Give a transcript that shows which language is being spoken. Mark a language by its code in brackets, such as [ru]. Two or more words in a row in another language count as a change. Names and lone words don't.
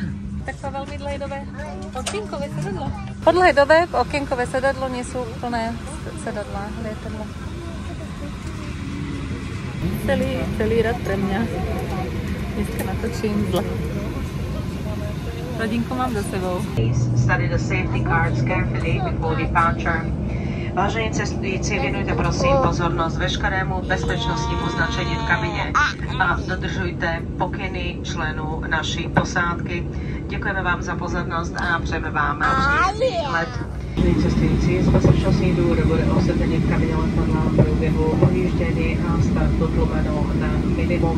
[sk] Tak po veľmi dlhej dobe okienkové sedadlo. Po dlhej dobe okienkové sedadlo nie sú plné sedadlá, lietadla. Celý rad pre mňa. Dneska natočím vzlet. Rodinku mám za sebou. [en] Study the safety cards carefully before departure. [sk] Vážení cestujúci, venujte prosím pozornosť veškerému bezpečnostnímu značeniu v kabine a dodržujte pokyny [cs] členů naší posádky. Děkujeme vám za pozornost a přejeme vám příjemný let. Cestující z bezpečnostních důvodů bude osvětlení v kabině letadla v průběhu odjíždění a startu tlumeno na minimum.